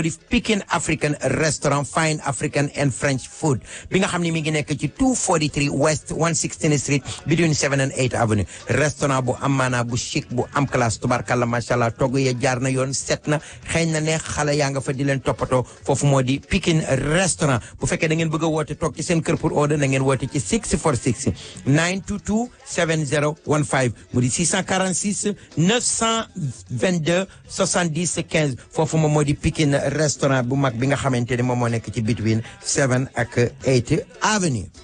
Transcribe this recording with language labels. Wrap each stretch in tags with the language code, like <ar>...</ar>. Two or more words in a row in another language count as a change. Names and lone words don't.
<en>di Pikine African restaurant fine African and French food</en> <wo>bi nga xam ne mi ngi nekk ci</wo> <en>243 West 116th Street between 7 and 8 Avenue restaurant</en> <wo>bu am maanaa bu chic bu am classe tubarkalla</wo> <ar>ما شاء الله</ar> <wo>togg ya jaar na yoon set na xëy na ne xale yaa nga fa di leen toppatoo foofu moo di Pikine restaurant bu fekkee da ngeen bëgg a woote toog ci seen kër pour order na ngeen woote ci 646 922 70 15 mu di 646 922 70 15 foofu moom moo di Pikine restaurant bu mag bi nga xamante ne moom moo nekk ci between 7 ak 8 Avenue.</wo>